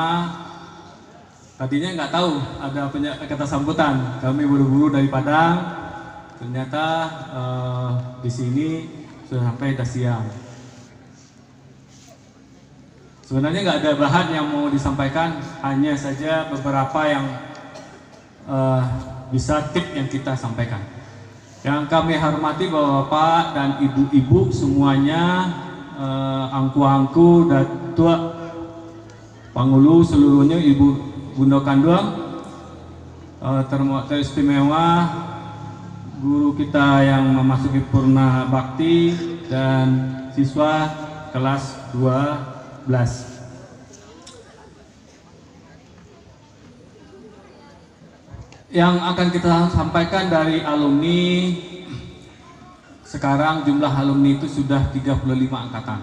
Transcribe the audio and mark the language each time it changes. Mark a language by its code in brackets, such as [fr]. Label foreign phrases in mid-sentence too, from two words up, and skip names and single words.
[id] Tadinya nggak tahu ada kata sambutan, kami buru-buru dari Padang, ternyata di sini sudah sampai siang. Sebenarnya nggak ada bahan yang mau disampaikan, hanya saja beberapa yang bisa tip yang kita sampaikan. Yang kami hormati Bapak-bapak dan Ibu-ibu semuanya, angku-angku, datua, pangulu seluruhnya, Ibu Bunda Kanduang, teristimewa guru kita yang memasuki Purna Bakti dan siswa kelas 12. Yang akan kita sampaikan dari alumni, sekarang jumlah alumni itu sudah 35 angkatan.